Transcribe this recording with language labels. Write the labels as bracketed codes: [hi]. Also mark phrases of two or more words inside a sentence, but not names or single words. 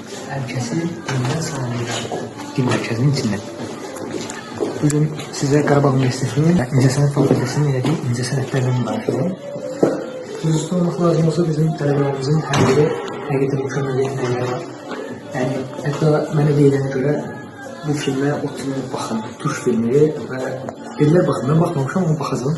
[tr] Herkesi dinle sağlayacak. Din merkezinin içinde. [az] Bugün size Qarabağ Üniversitesi'nin İncəsənət Fakültəsinin elədiyi incəsənətlərdən danışacağım. Düzüstü olmaq lazım olsa bizim tələbələrimizin hər biri həqiqətən mükəmməl yetenəkləri var. Yəni, hətta mənə deyilənə görə bu filmə oturun baxın, Türk filmi və dedilər baxın, mən baxmamışam, amma baxacağım.